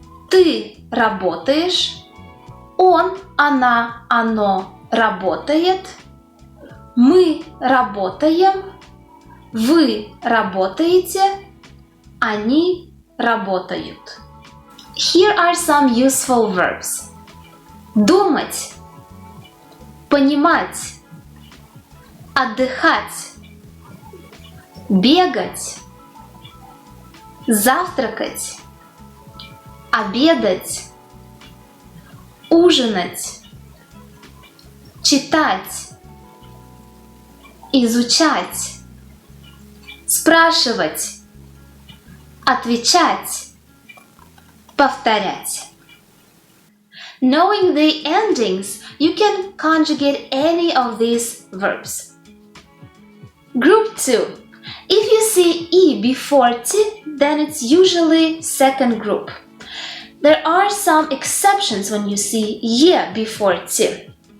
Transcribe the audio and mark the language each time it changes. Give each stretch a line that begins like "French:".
Russian: Ты работаешь. Он, она, оно работает. Мы работаем. Вы работаете. Они работают.
English: Here are some useful verbs.
Russian: Думать, понимать, отдыхать, бегать, завтракать, обедать, ужинать, читать, изучать, спрашивать, отвечать, повторять.
English: Knowing the endings, you can conjugate any of these verbs. Group 2. If you see E before T, then it's usually second group. There are some exceptions when you see ye before T.